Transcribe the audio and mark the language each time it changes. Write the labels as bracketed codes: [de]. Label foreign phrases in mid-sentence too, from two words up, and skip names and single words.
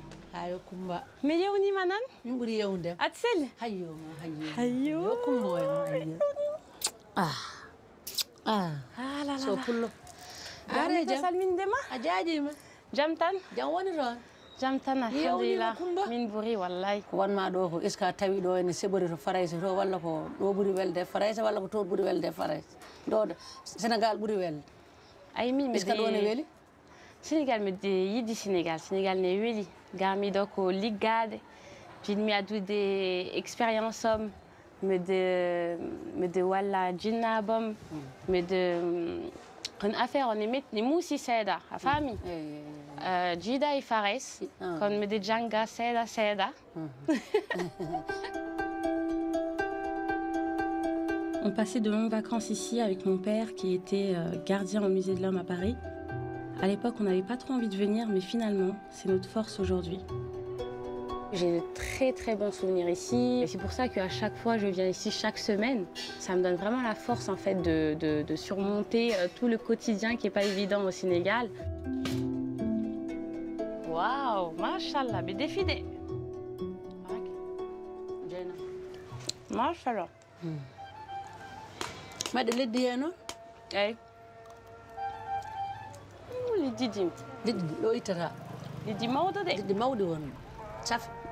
[ff] Hayo Kumba. Me yewni manan? Mburi yewnde. Atsel. Hayo ma hayo. Hayo. Yo Kumba hayo. Ah. Ah. Ah la la. So pullo. Are jam. salmin dema? Ajaji ma. Jam tan? Jam woni ron. Jam tan alhamdulillah. Kumba. Min buri wallahi. Ko wanma ɗo ko iska tawi ɗo ene seɓori to farayse to walla ko ɗo ɓuri welde farayse walla ko to ɓuri welde farayse ɗo Sénégal ɓuri welde Ay min iska ɗo ne weeli Sénégal me de yidi Sénégal ne weli gami do ko liggade jinmi adude expérience om me de walla jinnabam me de kon affaire on emet ni musi seda a fami jida e fares kon me de janga seda [fr] On passait de longues vacances ici avec mon père qui était gardien au musée de l'Homme à Paris. À l'époque, on n'avait pas trop envie de venir, mais finalement, c'est notre force aujourd'hui. J'ai de très très bons souvenirs ici. Et c'est pour ça qu'à chaque fois, je viens ici chaque semaine. Ça me donne vraiment la force en fait de surmonter tout le quotidien qui n'est pas évident au Sénégal. Waouh, mashallah, mais défilé. Mashallah. [ff] maɗe leddi he noon eyyi liddi dim liɗɗi ɗo ittata liddi mawɗo de liɗɗi mawɗi won saf